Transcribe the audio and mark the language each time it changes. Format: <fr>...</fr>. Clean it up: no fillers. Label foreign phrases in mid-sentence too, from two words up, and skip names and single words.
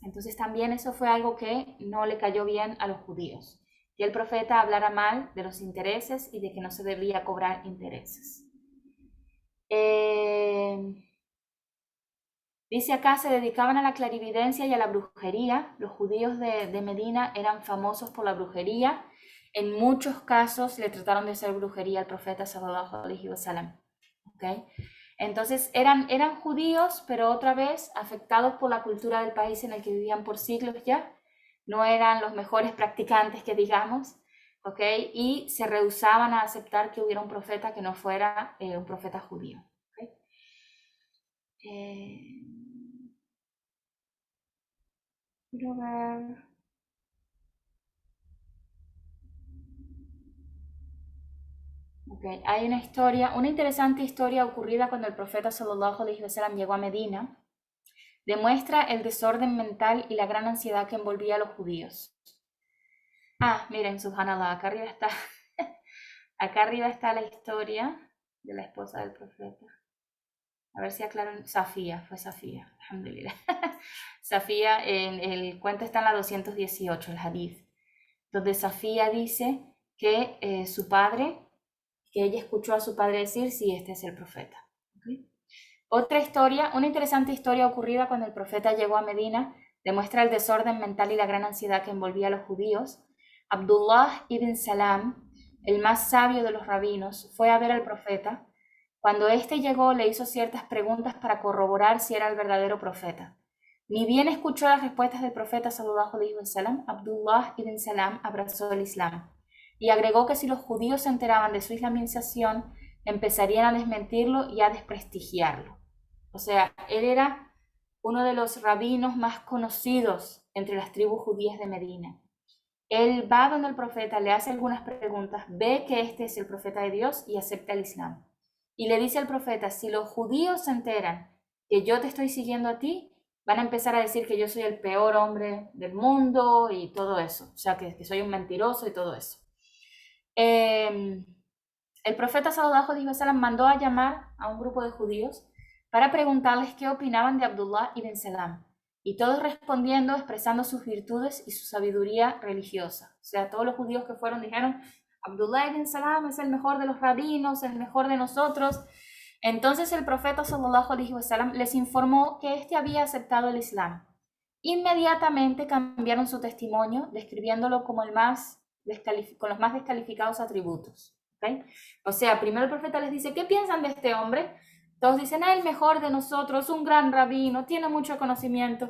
<es>Entonces también eso fue algo que no le cayó bien a los judíos, que el profeta hablara mal de los intereses y de que no se debía cobrar intereses. Dice acá, se dedicaban a la clarividencia y a la brujería. Los judíos de Medina eran famosos por la brujería. En muchos casos le trataron de hacer brujería al profeta</es> <ar>صلى الله عليه وسلم.</ar> <es>¿Okay? Entonces eran judíos, pero otra vez afectados por la cultura del país en el que vivían por siglos ya. No eran los mejores practicantes que digamos, ¿okay? Y se rehusaban a aceptar que hubiera un profeta que no fuera un profeta judío. ¿Okay? Quiero ver. Okay. Hay una interesante historia ocurrida cuando el profeta</es> <ar>صلى الله عليه وسلم</ar> <es>llegó a Medina. Demuestra el desorden mental y la gran ansiedad que envolvía a los judíos. Miren, subhanallah, acá arriba está, acá arriba está la historia de la esposa del profeta. A ver si aclaro. Safía, fue Safía, alhamdulillah. Safía, el cuento está en la 218, el hadith, donde Safía dice que su padre, que ella escuchó a su padre decir, sí, este es el profeta. ¿Okay? Otra historia, una interesante historia ocurrida cuando el profeta llegó a Medina, demuestra el desorden mental y la gran ansiedad que envolvía a los judíos. Abdullah ibn Salam, el más sabio de los rabinos, fue a ver al profeta. Cuando éste llegó, le hizo ciertas preguntas para corroborar si era el verdadero profeta. Ni bien escuchó las respuestas del profeta</es> <ar>صلى الله عليه وسلم,</ar> <es>Abdullah ibn Salam abrazó el Islam y agregó que si los judíos se enteraban de su islamización, empezarían a desmentirlo y a desprestigiarlo. O sea, él era uno de los rabinos más conocidos entre las tribus judías de Medina. Él va donde el profeta, le hace algunas preguntas, ve que este es el profeta de Dios y acepta el Islam. Y le dice al profeta, si los judíos se enteran que yo te estoy siguiendo a ti, van a empezar a decir que yo soy el peor hombre del mundo y todo eso. O sea, que soy un mentiroso y todo eso. El el profeta</es> <ar>صلى الله عليه وسلم</ar> <es>mandó a llamar a un grupo de judíos para preguntarles qué opinaban de Abdullah ibn Salam. Y todos respondiendo, expresando sus virtudes y su sabiduría religiosa. O sea, todos los judíos que fueron dijeron, Abdullah ibn Salam es el mejor de los rabinos, el mejor de nosotros. Entonces el profeta</es> <ar>صلى الله عليه وسلم</ar> <es>les informó que éste había aceptado el Islam. Inmediatamente cambiaron su testimonio, describiéndolo como con los más descalificados atributos. ¿Okay? O sea, primero el profeta les dice, ¿qué piensan de este hombre? Todos dicen, el mejor de nosotros, un gran rabino, tiene mucho conocimiento.</es>